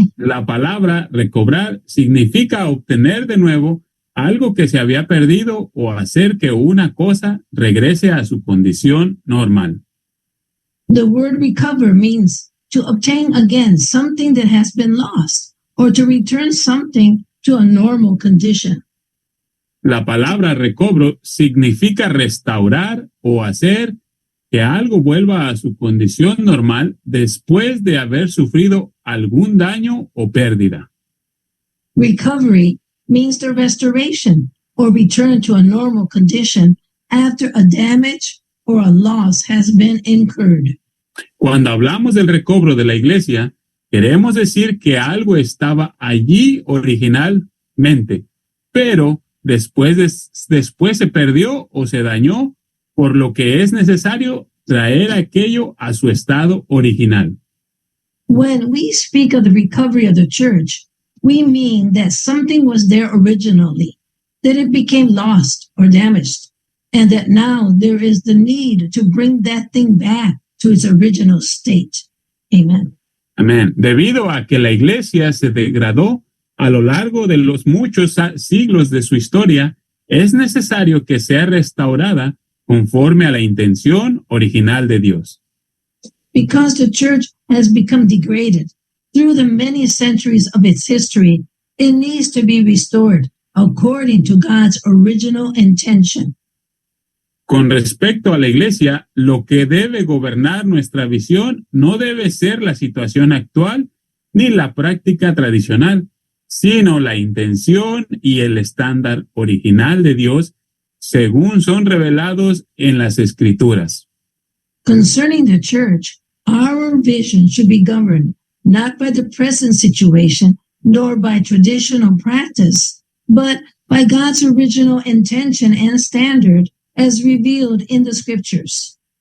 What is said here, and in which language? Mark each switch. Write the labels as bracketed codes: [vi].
[es] La palabra recobrar significa obtener de nuevo algo que se había perdido o hacer que una cosa regrese a su condición normal. [en] The word recover means to obtain again something that has been lost or to return something to a normal condition. [es] La palabra recobro significa restaurar o hacer que algo vuelva a su condición normal después de haber sufrido algún daño o pérdida. [en] Recovery means the restoration or return to a normal condition after a damage or a loss has been incurred. [es] Cuando hablamos del recobro de la iglesia, queremos decir que algo estaba allí originalmente, pero después se perdió o se dañó, por lo que es necesario traer aquello a su estado original. [en] When we speak of the recovery of the church, we mean that something was there originally, that it became lost or damaged, and that now there is the need to bring that thing back to its original state. Amen. [es] Amén. Debido a que la iglesia se degradó a lo largo de los muchos siglos de su historia, es necesario que sea restaurada conforme a la intención original de Dios. [en] Because the church has become degraded through the many centuries of its history, it needs to be restored according to God's original intention. [es] Con respecto a la iglesia, lo que debe gobernar nuestra visión no debe ser la situación actual ni la práctica tradicional, sino la intención y el estándar original de Dios según son revelados en las Escrituras. [en] Concerning the church, our vision should be governed not by the present situation nor by traditional practice, but by God's original intention and standard as revealed in the Scriptures.